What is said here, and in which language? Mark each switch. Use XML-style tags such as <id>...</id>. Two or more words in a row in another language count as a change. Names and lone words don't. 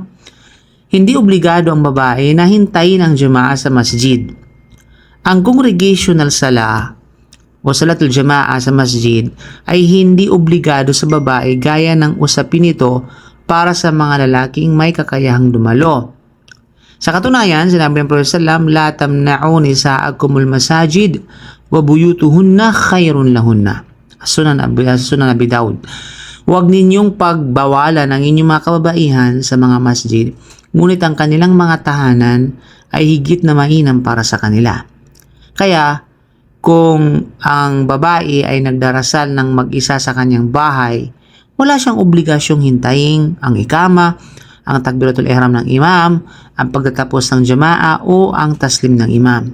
<tl>Hindi obligado ang babae na hintayin ang jamaa sa masjid. Ang congregational sala o</tl> <ar>صلاة الجماعة</ar> <tl>sa masjid ay hindi obligado sa babae gaya ng usapin ito para sa mga lalaking may kakayahang dumalo. Sa katunayan, sinabi ng Prophet sallam,</tl> <ar>لا تمنعوا نساءكم المساجد وبيوتهن خير لهن.</ar> <tl>Sunan Abi Dawud. Huwag ninyong pagbawalan ang inyong mga kababaihan sa mga masjid, ngunit ang kanilang mga tahanan ay higit na mainam para sa kanila. Kaya, kung ang babae ay nagdarasal ng mag-isa sa kanyang bahay, wala siyang obligasyong hintayin ang ikama, ang</tl> <ar>تكبيرة الإحرام</ar> <tl>ng imam, ang pagtatapos ng jamaa o ang taslim ng imam.</tl>